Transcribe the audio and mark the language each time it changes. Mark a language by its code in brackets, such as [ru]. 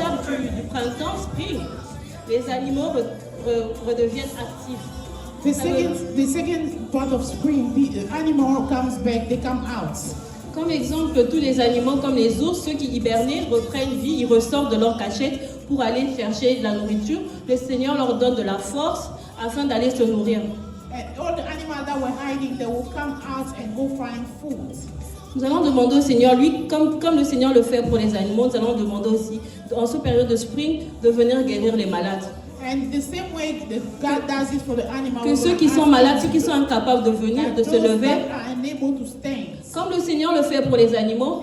[fr] du printemps, spring, les animaux redeviennent actifs. [en] The second part of spring, the animal comes back, they come out. [fr] Comme exemple, tous les animaux comme les ours, ceux qui hibernaient, reprennent vie, ils ressortent de leur cachette pour aller chercher de la nourriture. Le Seigneur leur donne de la force afin d'aller se nourrir. [en] And all the animals that were hiding, they will come out and go find food. [fr] Nous allons demander au Seigneur, lui, comme le Seigneur le fait pour les animaux, nous allons demander aussi, en cette période de spring, de venir guérir les malades. [en] And the same way that God does it for the animals. [fr] Que ceux qui sont malades, ceux qui sont incapables de venir, de se lever, comme le Seigneur le fait pour les animaux,